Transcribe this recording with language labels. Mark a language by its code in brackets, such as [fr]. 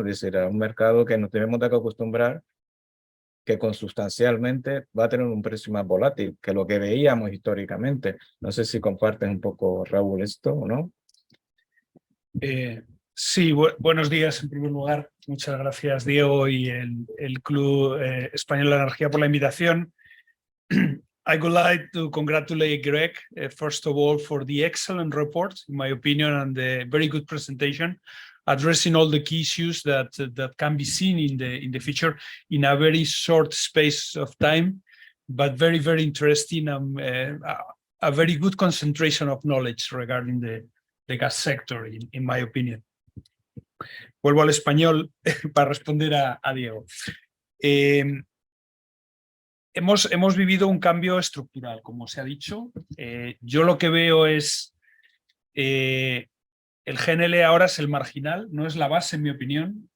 [es] Es decir, a un mercado que nos tenemos que acostumbrar, que consustancialmente va a tener un precio más volátil que lo que veíamos históricamente. No sé si compartes un poco, Raúl, esto o no. Sí, buenos días en primer lugar. Muchas gracias, Diego, y el Club Español de la Energía por la invitación. [en] I would like to congratulate Greg, first of all, for the excellent report, in my opinion, and the very good presentation, addressing all the key issues that can be seen in the future in a very short space of time. but very, very interesting, a very good concentration of knowledge regarding the gas sector, in my opinion. [es] Vuelvo al español para responder a Diego. Hemos vivido un cambio estructural, como se ha dicho. Yo lo que veo es el GNL ahora es el marginal, no es la base, en mi opinión.